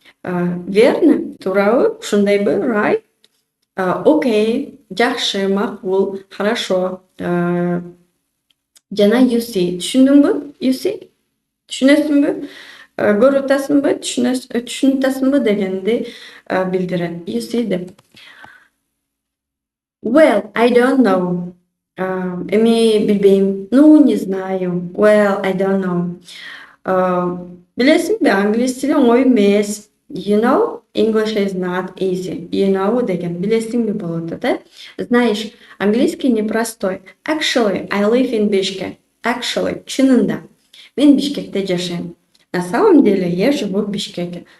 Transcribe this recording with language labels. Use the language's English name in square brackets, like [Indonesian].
[Russian] Верно, [Kyrgyz] туурабы, ушундайбы, [English] right? [Kyrgyz] Окей, жакшы, макул, [Russian] хорошо. [Kyrgyz] Жана [English] you see, [Kyrgyz] түшүндүңбү? [English] You see? [Kyrgyz] Түшүнөсүңбү? Көрүп атасыңбы? Түшүнүп атасыңбы дегенди билдирет. [English] You see [Kyrgyz] деп. [English] Well, I don't know. [Kyrgyz] Эми билбейм. [Russian] Ну, не знаю. [English] Well, I don't know. [Kyrgyz] Билесиңби, англис тили оңой эмес. [English] You know, English is not easy. You know [Kyrgyz] деген билесиңби болот да? [Russian] Знаешь, английский непростой. [English] Actually, I live in Bishkek. Actually, [Kyrgyz] чынында, мен Бишкекте жашайм. [Russian] На самом деле, я живу в Бишкеке.